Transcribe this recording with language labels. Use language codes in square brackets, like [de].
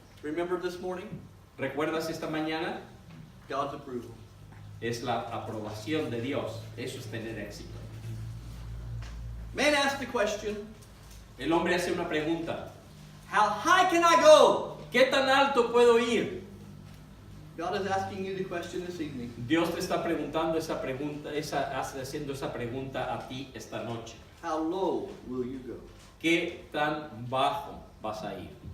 [en] Remember this morning? [es] ¿Recuerdas esta mañana? [en] God's approval. [es] Es la aprobación de Dios. Eso es tener éxito. [en] Man asked the question, [es] El hombre hace una pregunta. [en] how high can I go? [es] ¿Qué tan alto puedo ir? [en] God is asking you the question this evening. [es] Dios te está preguntando esa pregunta, haciendo esa pregunta a ti esta noche. [en] How low will you go? [es] ¿Qué tan bajo vas a ir?